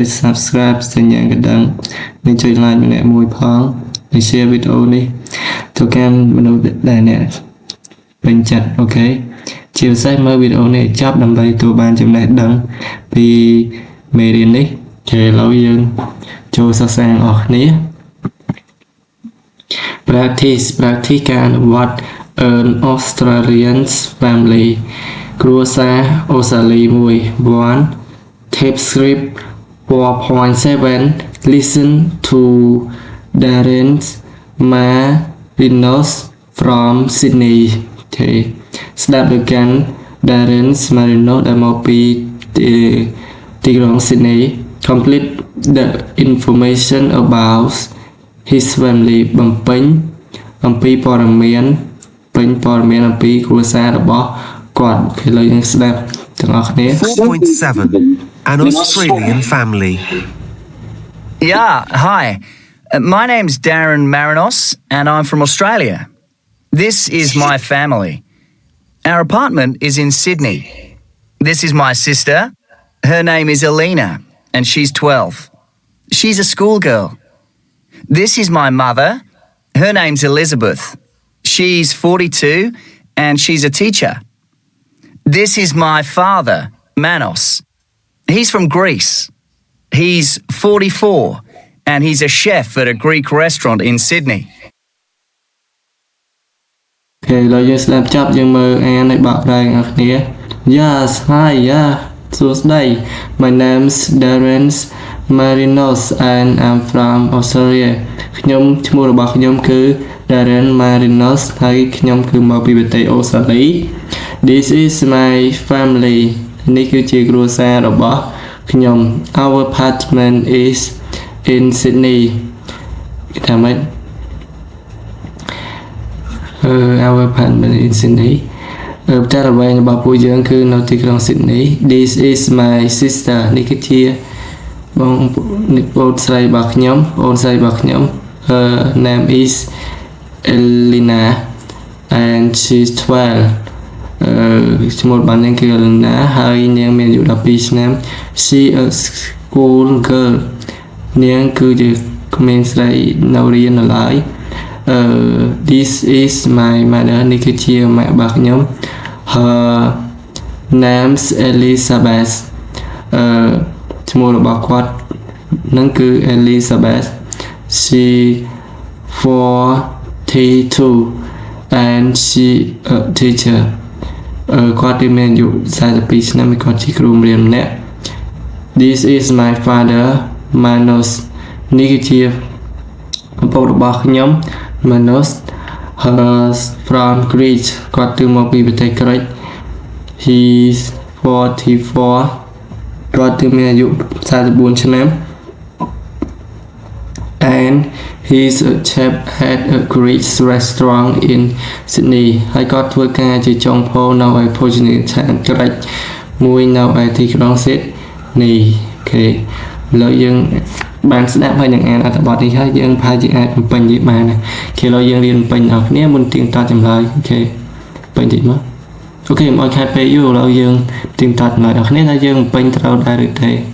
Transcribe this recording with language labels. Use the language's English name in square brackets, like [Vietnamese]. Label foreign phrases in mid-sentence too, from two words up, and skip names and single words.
[Khmer] Subscribe សញ្ញាកណ្ដឹងនិងចុច Like ម្នាក់មួយផងនិង Share វីដេអូនេះទៅកាន់មនុស្សដែលអ្នកពេញចិត្តអូខេជាពិសេសមើលវីដេអូនេះឲ្យចប់ដើម្បីទទួលបានចំណេះដឹងពីមេរៀននេះអូខេឥឡូវយើងចូលសិក្សាអស់គ្នា practice ការអនុវត្ត [English] an Australian family [Khmer] គ្រួសារអូស្ត្រាលីមួយ 1 [English] tape script 4.7 listen to Darren's Marinos from Sydney [Khmer] អូខេស្ដាប់ដោយកាន់ Darren's Marinos ដែលមកពីទីក្រុង Sydney [English] complete the information about his family [Khmer] បំពេញអំពីព័ត៌មានពេញព័ត៌មានអំពីគ្រួសាររបស់គាត់ឥឡូវយើងស្ដាប់ទាំងអស់គ្នា [English] 4.7 An Australian family. Yeah, hi. My name's Darren Marinos and I'm from Australia. This is my family. Our apartment is in Sydney. This is my sister. Her name is Alina and she's 12. She's a schoolgirl. This is my mother. Her name's Elizabeth. She's 42 and she's a teacher. This is my father, Manos. He's from Greece. He's 44 and he's a chef at a Greek restaurant in Sydney. [Khmer] Okay, ឥឡូវយើងស្ដាប់ចប់យើងមើលអានឲ្យបកប្រែទាំងអស់គ្នា [English] Yes, hi, yeah. សួស្តី My name's Darren Marinos and I'm from Australia. [Khmer] ខ្ញុំឈ្មោះរបស់ខ្ញុំគឺ Darren Marinos ហើយខ្ញុំគឺមកពីប្រទេសអូស្ត្រាលី [English] This is my family. [Khmer] នេះគឺជាគ្រួសាររបស់ខ្ញុំ [English] Our apartment is in Sydney. [Khmer] គេថាម៉េច [English] Our apartment in Sydney. [Khmer] ផ្ទះល្វែងរបស់ពួកយើងគឺនៅទីក្រុង Sydney. [English] This is my sister. [Khmer] នេះគឺជាបងប្អូនស្រីរបស់ខ្ញុំអូនស្រីរបស់ខ្ញុំ [English] Her name is Elena and she's [Khmer] 12 ឈ្មោះរបស់នាងគឺ Elena ហើយនាងមានអាយុ12ឆ្នាំ [English] She a school girl [Khmer] នាងគឺជាក្មេងស្រីនៅរៀននៅឡើយ [English] This is my mother [Khmer] នេះគឺជាម៉ាក់របស់ខ្ញុំ [English] Her name's Elizabeth [Khmer] ឈ្មោះរបស់គាត់នឹងគឺ Elizabeth She [English] 42 and she a teacher [Khmer] គាត់មានអាយុ42ឆ្នាំហើយគាត់ជាគ្រូបង្រៀនម្នាក់ [English] This is my father Manos [Khmer] នេះគឺជាឪពុករបស់ខ្ញុំ Manos [English] Her from Greece [Khmer] គាត់ទៅមកពីប្រទេសក្រិក He's [English] 44 [Khmer] គាត់ទៅមានអាយុ44ឆ្នាំ [English] and he's a chef at a Greek restaurant in Sydney [Khmer] ហើយគាត់ធ្វើការជា ចុងភៅនៅឯភោជនីយដ្ឋានក្រិកមួយនៅឯទីក្រុង Sydney អូខេឥឡូវយើងបានស្ដាប់ហើយនឹងអានអត្ថបទនេះហើយយើងប្រហែលជាអាចបំពេញវាបានអូខេឥឡូវយើងរៀនបំពេញអស់គ្នាមុនទៀងទាត់ចម្លើយអូខេពេញតិចមកអូខេមកខាត់ពេលយូរឥឡូវយើងទៀងទាត់ចម្លើយអស់គ្នាថាយើងបំពេញត្រូវដែរឬទេឥ